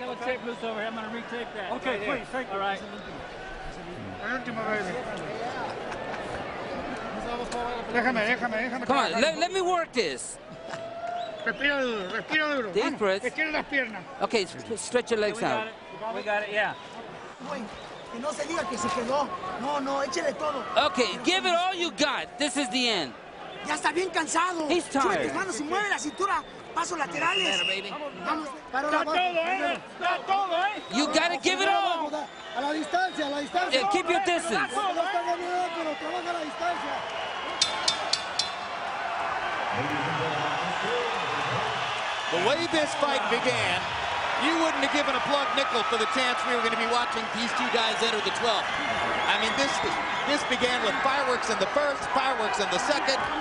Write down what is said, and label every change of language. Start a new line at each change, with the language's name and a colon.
English: Got a tape loose over here. I'm gonna retape that. Okay, please. Thank you. All right. Come on, let me work this.
Spanish: Respira duro, respira duro.
English: Deep breath.
Spanish: Estira las piernas.
English: Okay, stretch your legs out. We got it, yeah.
Spanish: Güey, que no se diga que se quedó. No, échele todo.
English: Okay, give it all you got. This is the end.
Spanish: Ya está bien cansado.
English: He's
Spanish: Sube
English: tired.
Spanish: tus manos y mueve la cintura. Pasos laterales. Vamos. Está todo, Está todo,
English: You gotta give it all.
Spanish: A la distancia, a la distancia.
English: Yeah, keep your distance.
Spanish: No está ganando, pero trabaja a la distancia.
English: The way this fight began, you wouldn't have given a plug nickel for the chance we were going to be watching these two guys enter the 12th. I mean, this began with fireworks in the first, fireworks in the second.